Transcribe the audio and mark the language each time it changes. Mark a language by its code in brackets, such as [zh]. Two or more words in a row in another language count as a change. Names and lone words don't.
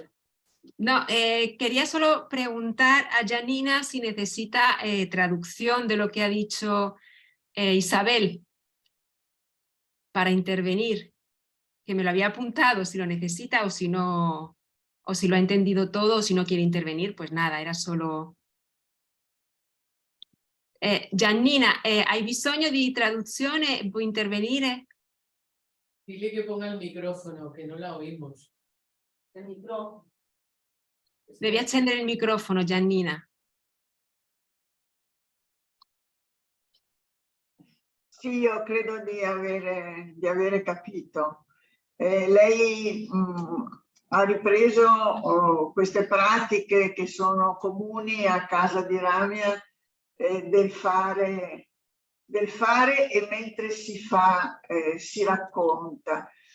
[es] No, quería solo preguntar a Janina si necesita traducción de lo que ha dicho Isabel para intervenir, que me lo había apuntado, si lo necesita o si no, o si lo ha entendido todo o si no quiere intervenir, pues nada, era solo... [it] Giannina, hai bisogno di traduzione? Può intervenire? [es] Dile que ponga el micrófono, que no la oímos. El micrófono. [it] Devi accendere il microfono, Giannina. Sì, io credo di avere capito. Lei ha ripreso queste pratiche che sono comuni a casa di Ramia del fare e mentre si fa si racconta.